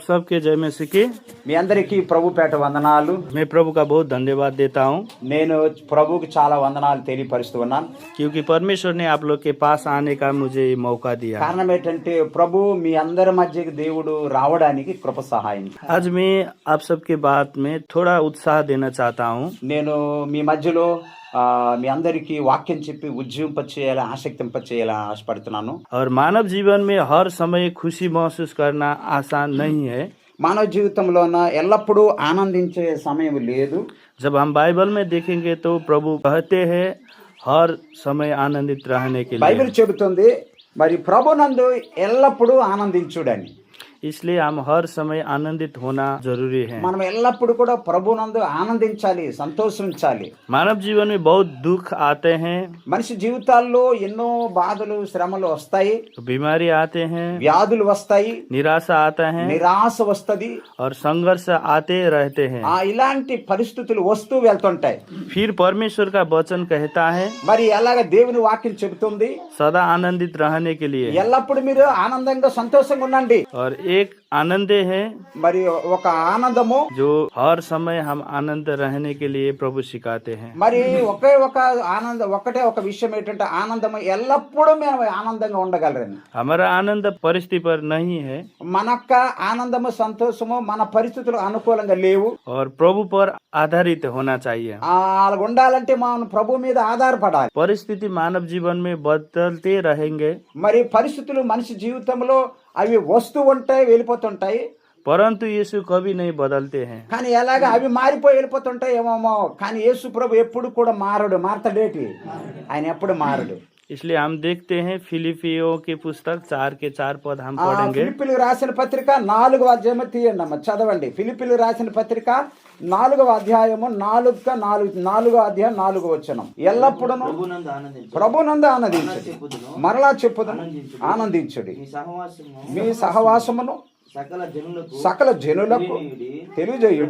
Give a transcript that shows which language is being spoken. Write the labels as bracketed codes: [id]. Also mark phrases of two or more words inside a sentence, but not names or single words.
[hi] सबके जय मसीह की। [te] మీ అందరికీ ప్రభు పేట వందనాలు. [hi] मैं प्रभु का बहुत धन्यवाद देता हूँ [te] నేను ప్రభువుకి చాలా వందనాలు తెలియపరుస్తూ ఉన్నాను. [hi] क्योंकि परमेश्वर ने आप लोग के पास आने का मुझे मौका दिया। [te] కారణం ఏంటంటే ప్రభు మీ అందరి మధ్యకి దేవుడు రావడానికి కృప సహాయం. [hi] आज मैं आप सबके बात में थोड़ा उत्साह देना चाहता हूँ। [te] నేను మీ మధ్యలో మీ అందరికీ వాక్యం చెప్పి ఉజ్జీవింపచేయాలి, ఆసక్తింపచేయాలి ఆశపడుతున్నాను. [hi] और मानव जीवन में हर समय खुशी महसूस करना आसान नहीं है। [te] మానవ జీవితంలోన ఎల్లప్పుడూ ఆనందించే సమయం లేదు. [hi] जब हम बाइबल में देखेंगे तो प्रभु कहते हैं हर समय आनंदित रहने के लिए। [te] బైబిల్ చెబుతుంది మరి ప్రభునందు ఎల్లప్పుడూ ఆనందించుడని. [hi] इसलिए हम हर समय आनंदित होना जरूरी है। [te] మనం ఎల్లప్పుడూ కూడా ప్రభునందు ఆనందించాలి, సంతోషించాలి. [hi] मानव जीवन में बहुत दुख आते हैं, [te] మనిషి జీవితాల్లో ఎన్నో బాధలు శ్రమలు వస్తాయి, [hi] बीमारी आते हैं, [te] వ్యాధులు వస్తాయి, [hi] निराशा आता है [te] నిరాశ వస్తది, [hi] और संघर्ष आते रहते हैं। [te] ఇలాంటి పరిస్థితులు వస్తూ వెళ్తుంటాయి. [hi] फिर परमेश्वर का वचन कहता है [te] మరి ఎలాగ దేవుని వాక్యం చెబుతుంది, [hi] सदा आनंदित रहने के लिए। [te] ఎల్లప్పుడు మీరు ఆనందంగా సంతోషంగా ఉండండి. [hi] और एक आनंद है [te] మరి ఒక ఆనందము, [hi] जो हर समय हम आनंद रहने के लिए प्रभु सिखाते हैं। [te] మరి ఒకటే ఒక విషయం ఏంటంటే ఆనందము ఎల్లప్పుడూ మేము ఆనందంగా ఉండగలరని. [hi] हमारा आनंद परिस्थिति पर नहीं है [te] మన యొక్క ఆనందము సంతోషము మన పరిస్థితులు అనుకూలంగా లేవు. [hi] और प्रभु पर आधारित होना चाहिए। [te] అలా ఉండాలంటే మనం ప్రభు మీద ఆధారపడాలి. [hi] परिस्थिति मानव जीवन में बदलते रहेंगे, [te] మరి పరిస్థితులు మనిషి జీవితంలో అవి వస్తూ ఉంటాయి, వెళ్ళిపోతుంటాయి. [hi] परंतु यीशु कभी नहीं बदलते हैं। [te] కానీ ఎలాగ అవి మారిపోయి వెళ్ళిపోతుంటాయి ఏమో, కానీ యేసు ప్రభు ఎప్పుడు కూడా మారతాడేటి, ఆయన ఎప్పుడు మారడు. [hi] इसलिए हम देखते हैं फिलिपियों की पुस्तक 4 के 4 पद हम पढ़ेंगे। [te] ఫిలిప్పీయులకు రాసిన పత్రిక 4వ అధ్యాయం తీయండి అమ్మ, చదవండి. ఫిలిప్పీయులకు రాసిన పత్రిక 4వ అధ్యాయము 4వ అధ్యాయం 4వ వచనం. ఎల్లప్పుడూ ప్రభునందు ఆనందించుడి, మరలా చెప్పుదును ఆనందించుడి. మీ సహవాసమును సకల జనులకు తెలియజేయుడి.